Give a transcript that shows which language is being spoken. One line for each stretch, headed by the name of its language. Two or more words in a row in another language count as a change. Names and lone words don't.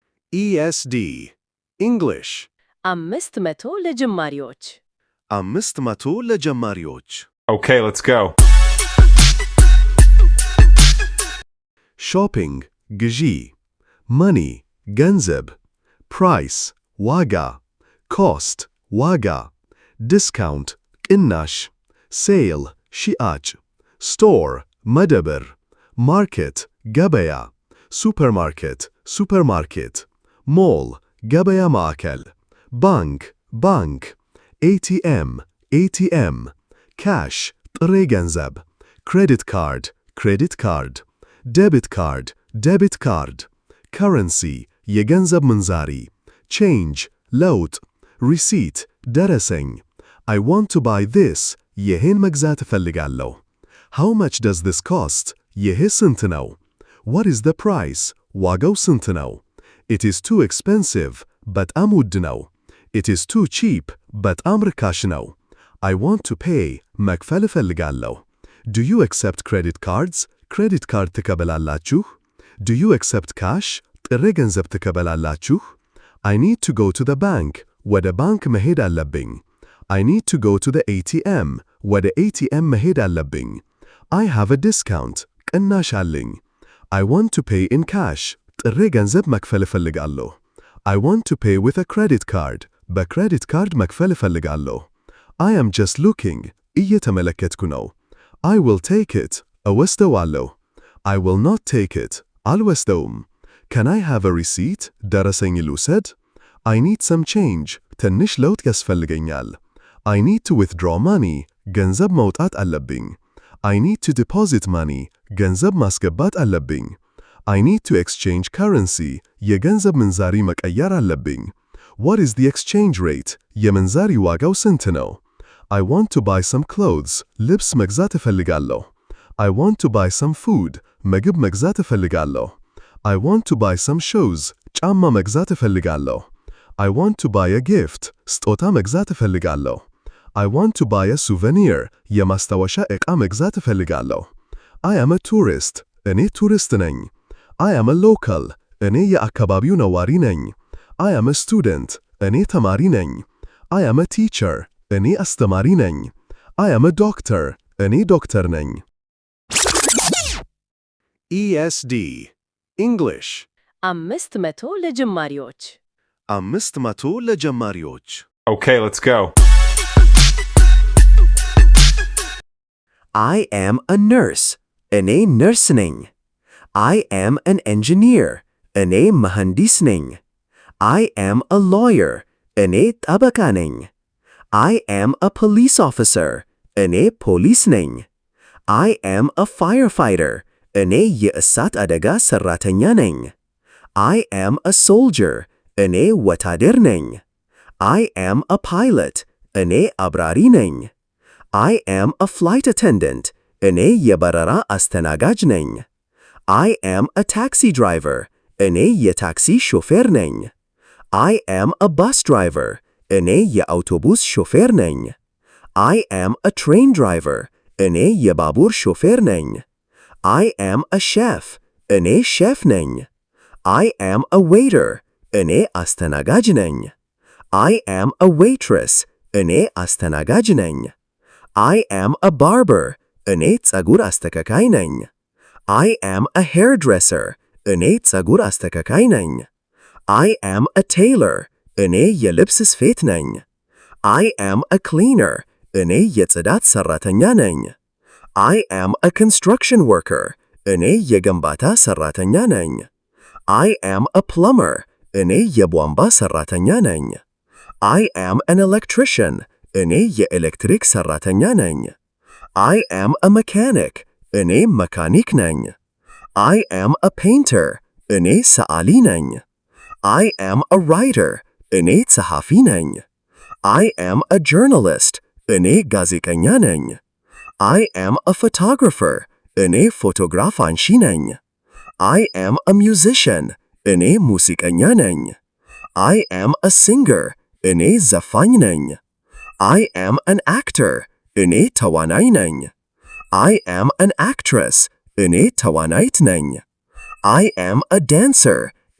English: ESD English
Amharic: 500 ለጀማሪዎች 500 ለጀማሪዎች
English: Okay, let's go. Shopping ግዢ money ገንዘብ price ዋጋ cost ዋጋ discount ቅናሽ sale ሽያጭ store መደብር market ገበያ supermarket mall
Amharic: ገበያ ማዕከል
English: bank ATM cash
Amharic: ጥሬ ገንዘብ
English: credit card debit card currency
Amharic: የገንዘብ ምንዛሪ
English: change ለውጥ receipt ደረሰኝ I want to buy this
Amharic: ይህን መግዛት እፈልጋለሁ
English: How much does this cost
Amharic: ይህ ስንት ነው
English: What is the price
Amharic: ዋጋው ስንት ነው
English: It is too expensive
Amharic: በጣም ውድ ነው
English: It is too cheap
Amharic: በጣም ርካሽ ነው
English: I want to pay
Amharic: መክፈል እፈልጋለሁ
English: Do you accept credit cards credit card ትቀበላላችሁ Do you accept cash
Amharic: ጥሬ ገንዘብ ትቀበላላችሁ
English: I need to go to the bank
Amharic: ወደ ባንክ መሄድ አለብኝ
English: I need to go to the ATM
Amharic: ወደ ATM መሄድ አለብኝ
English: I have a discount
Amharic: ቅናሽ አለኝ
English: I want to pay in cash
Amharic: ጥሬ ገንዘብ መክፈል እፈልጋለሁ
English: I want to pay with a credit card
Amharic: በክሬዲት ካርድ መክፈል እፈልጋለሁ
English: I am just looking
Amharic: እየተመለከትኩ ነው
English: I will take it እወስደዋለሁ I will not take it አልወስደውም Can I have a receipt
Amharic: ደረሰኝ ልውሰድ
English: I need some change
Amharic: ትንሽ ለውጥ ያስፈልገኛል
English: I need to withdraw money
Amharic: ገንዘብ ማውጣት አለብኝ
English: I need to deposit money
Amharic: ገንዘብ ማስገባት አለብኝ
English: I need to exchange currency
Amharic: የገንዘብ ምንዛሪ መቀየር አለብኝ
English: What is the exchange rate
Amharic: የምንዛሪ ዋጋው ስንት ነው
English: I want to buy some clothes
Amharic: ልብስ መግዛት እፈልጋለሁ
English: I want to buy some food
Amharic: ምግብ መግዛት እፈልጋለሁ
English: I want to buy some shoes
Amharic: ጫማ መግዛት እፈልጋለሁ
English: I want to buy a gift
Amharic: ስጦታ መግዛት እፈልጋለሁ
English: I want to buy a souvenir
Amharic: የማስታወሻ ዕቃ መግዛት እፈልጋለሁ
English: I am a tourist
Amharic: እኔ ቱሪስት ነኝ
English: I am a local
Amharic: እኔ የአካባቢው ነዋሪ ነኝ
English: I am a student
Amharic: እኔ ተማሪ ነኝ
English: I am a teacher
Amharic: እኔ አስተማሪ ነኝ
English: I am a doctor
Amharic: እኔ ዶክተር ነኝ
English: ESD English 500 ለጀማሪዎች 500 ለጀማሪዎች Okay, let's go. I am a nurse.
Amharic: እኔ ነርስ ነኝ
English: I am an engineer.
Amharic: እኔ መሐንዲስ ነኝ
English: I am a lawyer.
Amharic: እኔ ጠበቃ ነኝ
English: I am a police officer.
Amharic: እኔ ፖሊስ ነኝ
English: I am a firefighter.
Amharic: እኔ የእሳት አደጋ ሰራተኛ ነኝ
English: I am a soldier.
Amharic: እኔ ወታደር ነኝ
English: I am a pilot.
Amharic: እኔ አብራሪ ነኝ
English: I am a flight attendant.
Amharic: እኔ የበረራ አስተናጋጅ ነኝ
English: I am a taxi driver.
Amharic: እኔ የታክሲ ሾፌር ነኝ
English: I am a bus driver.
Amharic: እኔ የአውቶቡስ ሾፌር ነኝ
English: I am a train driver.
Amharic: እኔ የባቡር ሾፌር ነኝ
English: I am a chef.
Amharic: እኔ ሼፍ ነኝ
English: I am a waiter.
Amharic: እኔ አስተናጋጅ ነኝ
English: I am a waitress.
Amharic: እኔ አስተናጋጅ ነኝ
English: I am a barber.
Amharic: እኔ ፀጉር አስተካካይ ነኝ
English: I am a hairdresser.
Amharic: እኔ ፀጉር አስተካካይ ነኝ
English: I am a tailor.
Amharic: እኔ የልብስ ስፌት ነኝ
English: I am a cleaner.
Amharic: እኔ የጽዳት ሰራተኛ ነኝ
English: I am a construction worker.
Amharic: እኔ የግንባታ ሰራተኛ ነኝ
English: I am a plumber.
Amharic: እኔ የቧንቧ ሰራተኛ ነኝ
English: I am an electrician.
Amharic: እኔ የኤሌክትሪክ ሰራተኛ ነኝ
English: I am a mechanic.
Amharic: እኔ መካኒክ ነኝ
English: I am a painter.
Amharic: እኔ ሰዓሊ ነኝ
English: I am a writer.
Amharic: እኔ ጸሐፊ ነኝ
English: I am a journalist.
Amharic: እኔ ጋዜጠኛ ነኝ
English: I am a photographer.
Amharic: እኔ ፎቶግራፍ አንሺ ነኝ
English: I am a musician.
Amharic: እኔ ሙዚቀኛ ነኝ
English: I am a singer.
Amharic: እኔ ዘፋኝ ነኝ
English: I am an actor.
Amharic: እኔ ተዋናይ ነኝ
English: I am an actress.
Amharic: እኔ ተዋናይት ነኝ
English: I am a dancer.